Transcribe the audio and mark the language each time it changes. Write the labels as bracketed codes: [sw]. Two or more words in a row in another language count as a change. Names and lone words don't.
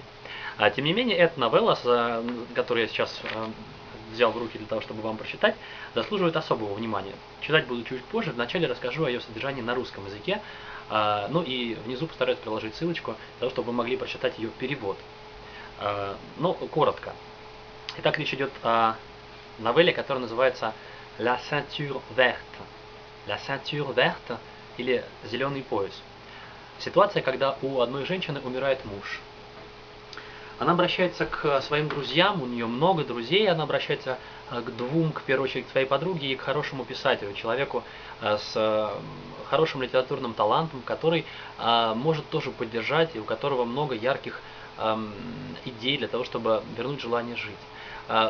[ru] Тем не менее, эта новелла, которую я сейчас взял в руки для того, чтобы вам прочитать, заслуживает особого внимания. Читать буду чуть позже, вначале расскажу о ее содержании на русском языке, ну и внизу постараюсь приложить ссылочку, для того, чтобы вы могли прочитать ее перевод. Но коротко. Итак, речь идет о новелле, которая называется «La ceinture verte». «La ceinture verte» или «Зеленый пояс». Ситуация, когда у одной женщины умирает муж. Она обращается к своим друзьям, у нее много друзей, она обращается к двум, в первую очередь, к своей подруге и к хорошему писателю, человеку с хорошим литературным талантом, который может тоже поддержать и у которого много ярких идей для того, чтобы вернуть желание жить.